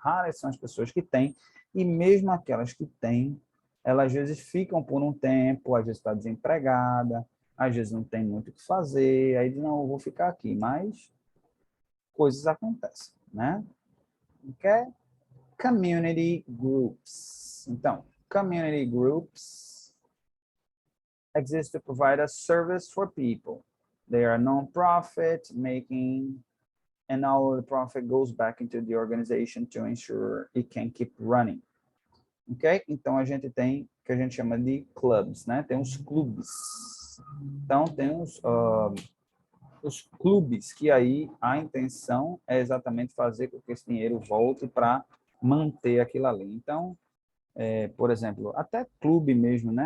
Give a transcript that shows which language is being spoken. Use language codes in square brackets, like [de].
[pt] Raras são as pessoas que têm, e mesmo aquelas que têm, elas às vezes ficam por um tempo, às vezes está desempregada, às vezes não tem muito o que fazer, aí diz, não, eu vou ficar aqui, mas coisas acontecem, né? [en] Okay? Community groups. Então, community groups exist to provide a service for people. They are non-profit, and all the profit goes back into the organization to ensure it can keep running. Ok? [pt] Então, a gente tem o que a gente chama de clubs, né? Tem os clubes. Então, tem os clubes, que aí a intenção é exatamente fazer com que esse dinheiro volte para manter aquilo ali. Então, por exemplo, até clube mesmo, né?